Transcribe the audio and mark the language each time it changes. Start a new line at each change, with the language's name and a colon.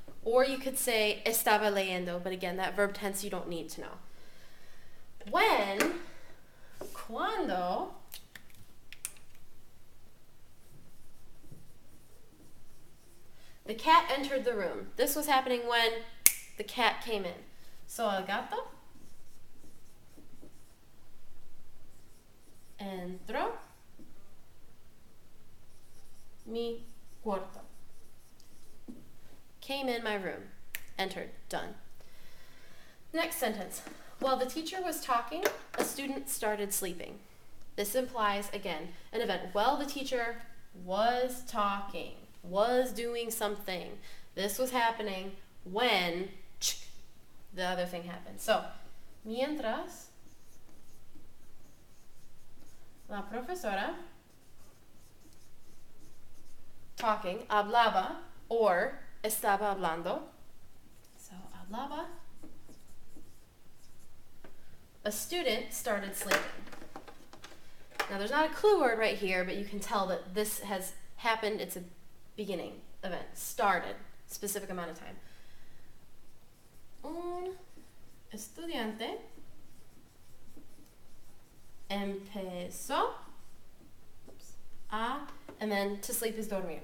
English: Or you could say
Spanish: estaba leyendo,
English: but again, that verb tense you don't need to know. When,
Spanish: cuando,
English: the cat entered the room. This was happening when the cat came in. So
Spanish: el gato entró mi cuarto.
English: Came in my room. Entered. Done. Next sentence. While the teacher was talking, a student started sleeping. This implies, again, an event. While the teacher was talking, was doing something. This was happening when the other thing happened. So,
Spanish: mientras la profesora
English: talking,
Spanish: hablaba,
English: or
Spanish: estaba hablando.
English: So,
Spanish: hablaba.
English: A student started sleeping. Now, there's not a clue word right here, but you can tell that this has happened. It's a beginning event. Started. Specific amount of time.
Spanish: Un estudiante empezó a,
English: and then to sleep is dormir.